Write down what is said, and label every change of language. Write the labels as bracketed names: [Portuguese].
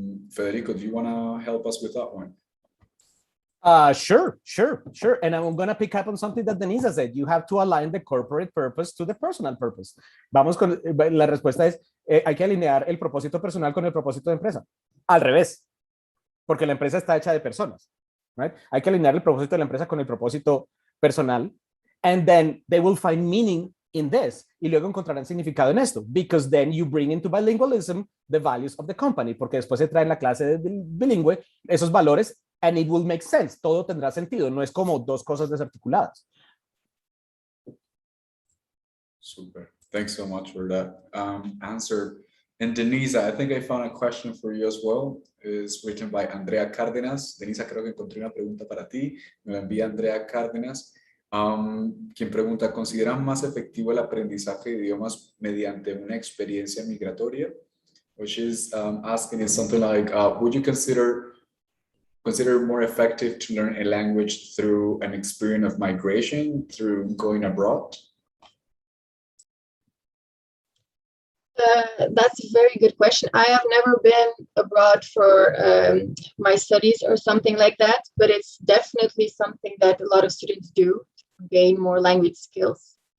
[English] Federico, do you want to help us with that one? Sure. And I'm going to pick up on something that Denisa said. You have to align the corporate purpose to the personal purpose. [Spanish] Vamos con, la respuesta es, hay que alinear el propósito personal con el propósito de empresa. Al revés, porque la empresa está hecha de personas. Right? Hay que alinear el propósito de la empresa con el propósito personal. [English] And then they will find meaning in this. [Spanish] Y luego encontrarán significado en esto. [English] Because then you bring into bilingualism the values of the company. [Spanish] Porque después se trae en la clase de bilingüe esos valores. [English] And it will make sense. [Spanish] Todo tendrá sentido. No es como dos cosas desarticuladas. [English] Super. Thanks so much for that answer. And Denisa, I think I found a question for you as well. It's written by Andrea Cárdenas. [Spanish] Denisa, creo que encontré una pregunta para ti. Me la envía Andrea Cárdenas, quien pregunta, ¿consideran más efectivo el aprendizaje de idiomas mediante una experiencia migratoria? [English] What she's asking is something like, would you consider more effective to learn a language through an experience of migration, through going abroad? That's a very good question. I have never been abroad for my studies or something like that, but it's definitely something that a lot of students do to gain more language skills.